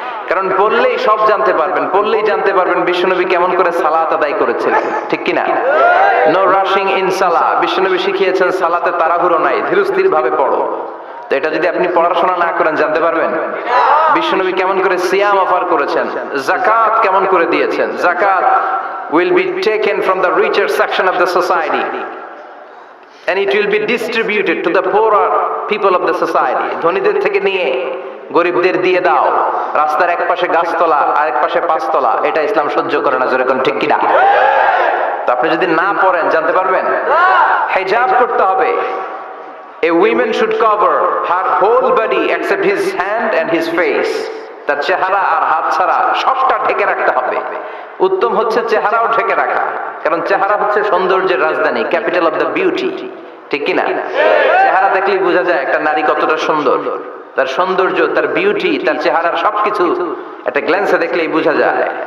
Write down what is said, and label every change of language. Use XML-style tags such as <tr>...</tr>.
<bn>কারণ পড়লেই সব জানতে পারবেন, পড়লেই জানতে পারবেন বিশ্বনবী কেমন করে সালাত আদায় করেছিলেন, ঠিক কিনা?</bn> <en>no rushing in সালাহ,</en> <bn>বিশ্বনবী শিখিয়েছেন সালাতে তাড়াহুড়ো নাই, ধীরস্থির ভাবে পড়ো। তো এটা যদি আপনি পড়াশোনা না করেন জানতে পারবেন বিশ্বনবী কেমন করে সিয়াম অফার করেছেন, যাকাত কেমন করে দিয়েছেন।</bn> <en>যাকাত will be taken from the richer section of the society and it will be distributed to the poorer people of the society.</en> <bn>ধনীদের থেকে নিয়ে গরিবদের দিয়ে দাও। রাস্তার এক পাশে গাছতলা আর এক পাশে পাঁচতলা, এটা ইসলাম সহ্য করে না, যেরকম ঠিক কিনা? তো আপনি যদি না পড়েন জানতে পারবেন? হিজাব করতে হবে।</bn> <en>A woman should cover her whole body except his hand and his face.</en> <bn>তার চেহারা আর হাত ছাড়া সবটা ঢেকে রাখতে হবে। উত্তম হচ্ছে চেহারাও ঢেকে রাখা, কারণ চেহারা হচ্ছে সৌন্দর্যের রাজধানী,</bn> <en>capital of the beauty,</en> <bn>ঠিক কিনা? চেহারা দেখলেই বোঝা যায় একটা নারী কতটা সুন্দর, তার সৌন্দর্য, তার বিউটি, তার চেহারার সবকিছু একটা গ্ল্যান্সে দেখলেই বোঝা যায়।</bn>